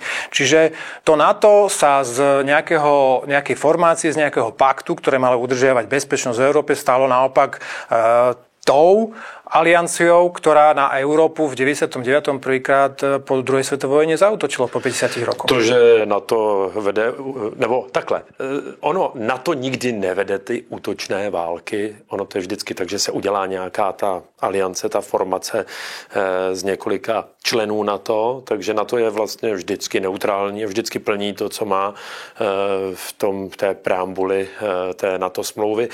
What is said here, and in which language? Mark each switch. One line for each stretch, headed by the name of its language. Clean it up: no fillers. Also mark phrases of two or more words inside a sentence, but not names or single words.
Slovak: Čiže to NATO sa z nejakej formácie, z nejakého paktu, ktoré malo udržiavať bezpečnosť v Európe, stalo naopak tou alianciou, ktorá na Európu v 99. prvýkrát po druhej svetovej vojne zaútočilo po 50 rokoch.
Czech: To, že NATO vede, nebo takhle, ono NATO nikdy nevede ty útočné války, ono to je vždycky tak, že se udělá nějaká ta aliance, ta formace z několika členů NATO, takže NATO je vlastně vždycky neutrální, vždycky plní to, co má v té preambuli té NATO smlouvy.